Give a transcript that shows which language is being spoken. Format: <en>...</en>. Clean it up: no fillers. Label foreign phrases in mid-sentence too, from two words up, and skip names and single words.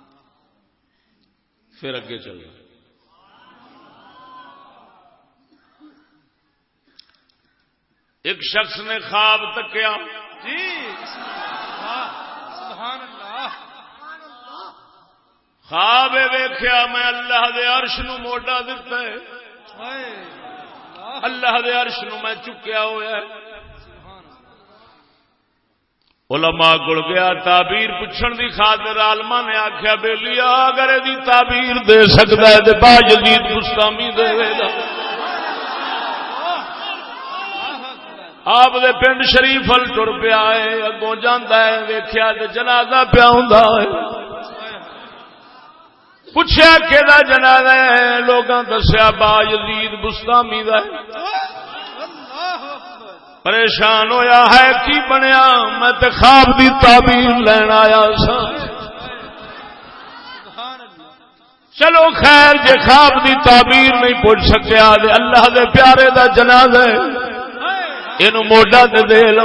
<pa>پھر اگے چلنا. ایک شخص نے خواب تکیا</pa> <ar>جی سبحان اللہ.</ar> <pa>خواب ویکھیا میں اللہ دے عرش نو موڈا دتا ہے، اللہ دے عرش نو میں چکیا ہوا ہے. علماء کول گیا تعبیر پوچھن دی خاطر، عالماں نے آکھیا بیلیا اگر دی تعبیر دے سکدا ہے تے باجدید بستامی دے گا. آپ دے پنڈ شریف ول ٹر پیا ہے، اگوں جاندا ہے ویکھیا تے جنازہ پیا ہوندا ہے. پوچھا کہدا جنازہ ہے؟ لوگاں دسیا باجدید بستامی دا ہے. پریشان ہویا ہے کی بنیا؟ میں تے خواب دی تعبیر لین آیا سا. چلو خیر جے خواب دی تعبیر نہیں پوچھ سکیا تے اللہ دے پیارے دا جنازہ ہے، اینو موڈا دے لو.</pa>